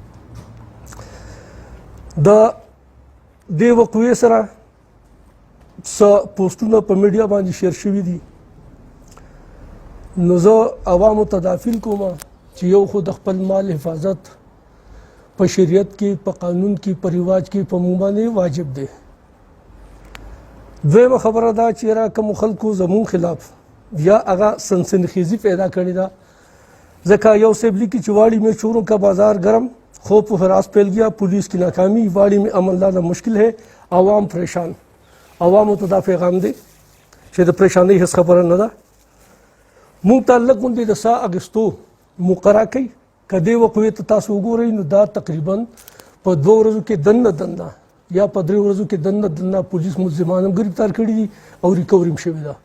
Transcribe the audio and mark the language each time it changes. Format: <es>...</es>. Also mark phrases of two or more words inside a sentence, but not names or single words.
<ps>د دې وقوعې سره څه پوسټونه په میډیا باندې شیر شوي دي نو زه عوامو ته دا اپیل کوم چې یو خو د خپل مال حفاظت په شریعت کې، په قانون کې، په رواج کې په موږ باندې واجب دی. دویمه خبره دا چې را کوم خلکو زموږ خلاف یا هغه سنسنخیزي پیدا کړې ده ځکه یو صاحب لیکي چې</ps> <ur>واڑی میں چوروں کا بازار گرم، خوف و ہراس پھیل گیا، پولیس کی ناکامی، واڑی میں امن لانا مشکل ہے، عوام پریشان.</ur> <ps>عوامو ته دا پیغام دی چې د پریشانۍ هیڅ خبره نه ده. موږ ته لږ غوندې د ساه اخیستو مقرره کوي. که دې وقوعې ته تاسو وګورئ نو دا تقریبا په 2 ورځو کې دننه یا په 3 ورځو کې دننه پولیس ملزمان هم گرفتار کړي دي او ریکوري هم شوې ده.</ps>